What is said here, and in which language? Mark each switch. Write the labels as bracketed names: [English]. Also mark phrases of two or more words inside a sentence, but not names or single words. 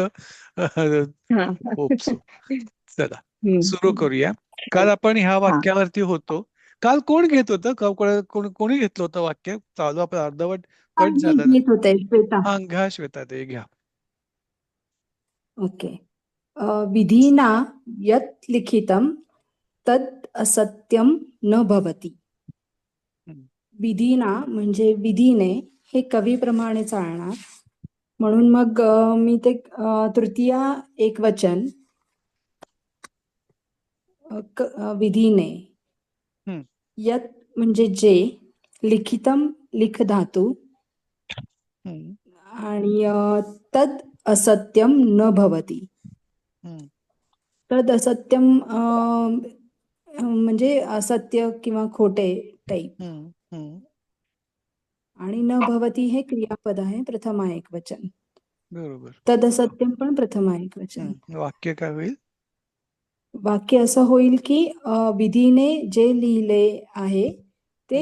[English] हां. hope so. चला, हं, [Marathi] सुरू हं. करूया. काल आपण ह्या हां. वाक्यावरती होतो. काल कोण घेत होतं? कोणी घेतलं होतं वाक्य? चालू आपण अर्धवट कट मी झालं ना. घेत होते श्वेता. हा, घ्या श्वेता, ते घ्या. ओके. [Sanskrit] विधीना यत् लिखितं तत् असत्यं न भवति. हम्म, [Marathi] विधीना म्हणजे विधीने, हे कवीप्रमाणे चालणार. म्हणून मग मी ते तृतीया एकवचन विधीने. हम्म, यत् म्हणजे जे, लिखितं लिख धातू, हम्म, [Sanskrit] आणि तद असत्यम न भवति. हम्म, तद असत्यम [Marathi] म्हणजे असत्य किंवा खोटे टाईप. हम्म, हम्म. आणि [Sanskrit] न भवति [Marathi] हे क्रियापद आहे, प्रथमा एकवचन. बरोबर. [Sanskrit] तद असत्यम [Marathi] पण प्रथमा एकवचन. वाक्य काय होईल? वाक्य असं होईल की विधीने जे लिहिले आहे ते